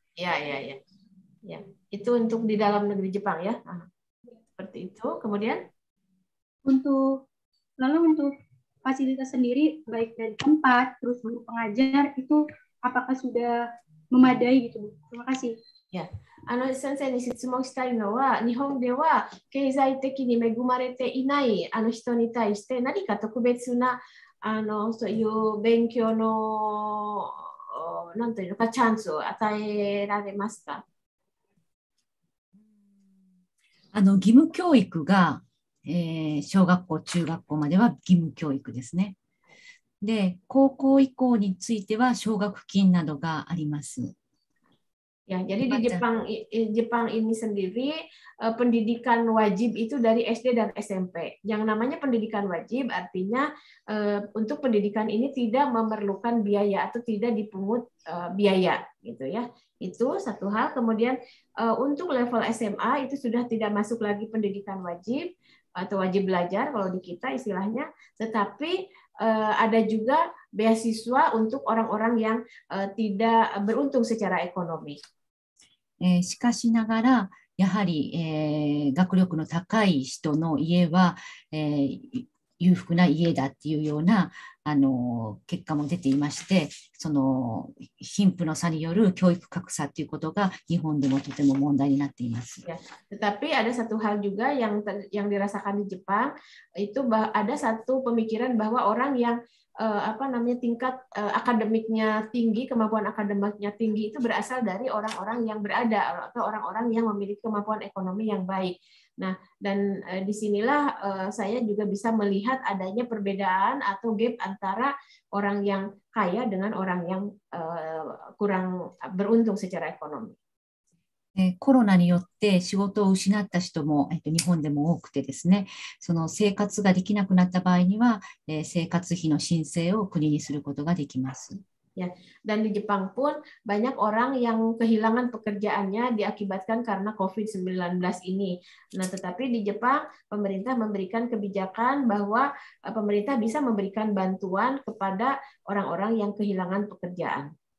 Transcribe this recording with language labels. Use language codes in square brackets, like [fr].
[id] Iya. Ya, itu untuk di dalam negeri Jepang ya. Nah, seperti itu. Kemudian untuk fasilitas sendiri baik dari tempat terus guru pengajar itu apakah sudah memadai gitu Bu? Terima kasih. Ya. [ja] 先生に質問したいのは、日本では経済的に恵まれていない人に対して何か特別なそういう勉強のなんというのかチャンスを与えられますか？義務教育が、小学校、中学校までは義務教育ですね。で、高校以降については奨学金などがあります。 [id] Ya, jadi di Jepang ini sendiri pendidikan wajib itu dari SD dan SMP. Yang namanya pendidikan wajib artinya untuk pendidikan ini tidak memerlukan biaya atau tidak dipungut biaya, gitu ya. Itu satu hal. Kemudian untuk level SMA itu sudah tidak masuk lagi pendidikan wajib atau wajib belajar kalau di kita istilahnya, tetapi ada juga beasiswa untuk orang-orang yang tidak beruntung secara ekonomi. [ja] しかしながら、やはり、学力の高い人の家は、裕福な家だっていうような結果も出ていまして、その貧富の差による教育格差ということが日本でもとても問題になっています。 [id] Ya, tetapi ada satu hal juga yang dirasakan di Jepang, itu ada satu pemikiran bahwa orang yang tingkat akademiknya tinggi, kemampuan akademiknya tinggi itu berasal dari orang-orang yang berada atau orang-orang yang memiliki kemampuan ekonomi yang baik. Nah, dan disinilah saya juga bisa melihat adanya perbedaan atau gap antara orang yang kaya dengan orang yang kurang beruntung secara ekonomi. [ja] コロナによって仕事を失った人も、日本でも多くてですね、その生活ができなくなった場合には、生活費の申請を国にすることができます。 [id] Ya, dan di Jepang pun banyak orang yang kehilangan pekerjaannya diakibatkan karena COVID-19 ini. Nah, tetapi di Jepang pemerintah memberikan kebijakan bahwa pemerintah bisa memberikan bantuan kepada orang-orang yang kehilangan pekerjaan.